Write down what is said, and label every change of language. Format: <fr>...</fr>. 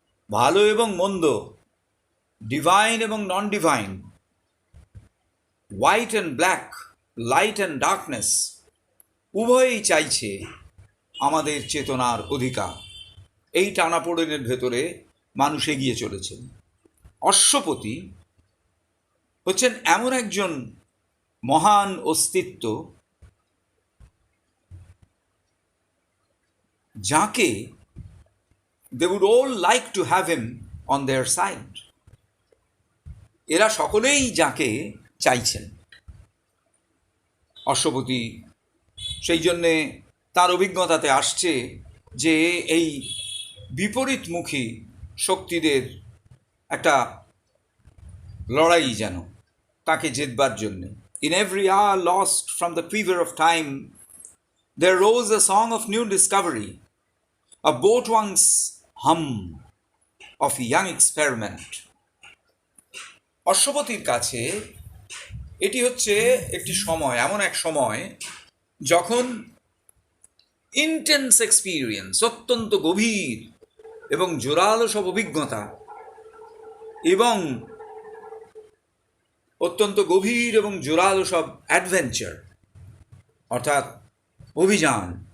<bn>ভালো এবং মন্দ, ডিভাইন এবং নন divine,</bn> <en>white and black, light and darkness,</en> <bn>উভয়ই চাইছে আমাদের চেতনার অধিকার। এই টানাপোড়েনের ভেতরে মানুষ এগিয়ে চলেছেন। অশ্বপতি হচ্ছেন এমন একজন মহান অস্তিত্ব যাকে</bn> <en>they would all like to have him on their side.</en> <bn>এরা সকলেই যাকে চাইছেন। অশ্বপতি সেই জন্যে তার অভিজ্ঞতাতে আসছে যে এই বিপরীতমুখী শক্তিদের একটা লড়াই যেন তাকে জেতবার জন্যে।</bn> <en>In every hour lost from the fever of time, there rose a song of new discovery, a boatwang's hum of young experiment.</en> <bn>অশ্বপতির কাছে এটি হচ্ছে একটি সময়, এমন এক সময় যখন</bn> <en>intense experience,</en> <bn>অত্যন্ত গভীর এবং জোরালো সব অভিজ্ঞতা এবং অত্যন্ত গভীর এবং জোরালো সব অ্যাডভেঞ্চার অর্থাৎ অভিযান,</bn>